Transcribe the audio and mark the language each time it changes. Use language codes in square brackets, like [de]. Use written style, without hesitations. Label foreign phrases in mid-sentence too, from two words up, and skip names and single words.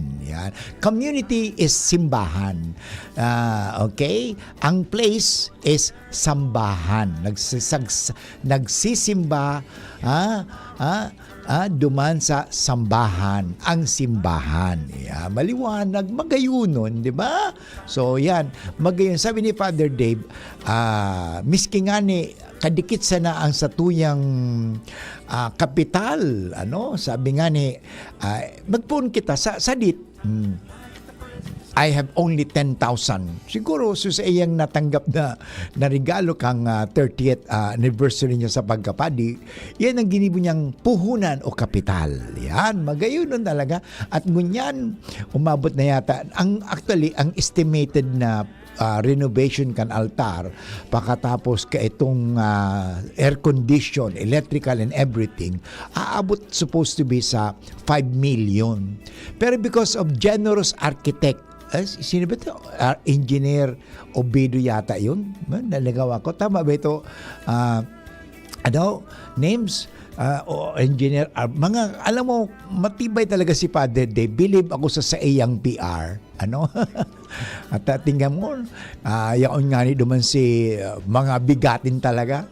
[en] Yan. Community is simbahan. Okay? [tl] Ang [en] place is [tl] sambahan. [bik] Nagsisimba duman sa sambahan, ang simbahan. [en] Yeah, [bik] maliwanag, magayunon, di ba? So yan, magayon. Sabi ni Father Dave, miski nga ni kadikit sana ang satuyang kapital, sabi nga ni magpun kita sa sadit. [en] I have only 10,000. [bik] Siguro sa iyang natanggap na regalo kang 30th anniversary niya sa pagkapadi, yan ang ginibo niyang puhunan o kapital. Yan, magayon nun talaga. At ngunyan, umabot na yata. Ang estimated na renovation kan altar pagkatapos ka itong [en] air condition, electrical and everything, [bik] aabot [en] supposed to be [bik] sa 5 million. [en] Pero because of generous architect, [tl] sino ba ito? Engineer Obedo yata yun. [bik] Nalagaw ako. Tama ba ito? Names? Engineer. [tl] Mga, alam mo, matibay talaga si Father Dave. [bik] Believe ako sa iyang PR. At tingnan mo, yaon nga ni duman si mga bigatin talaga.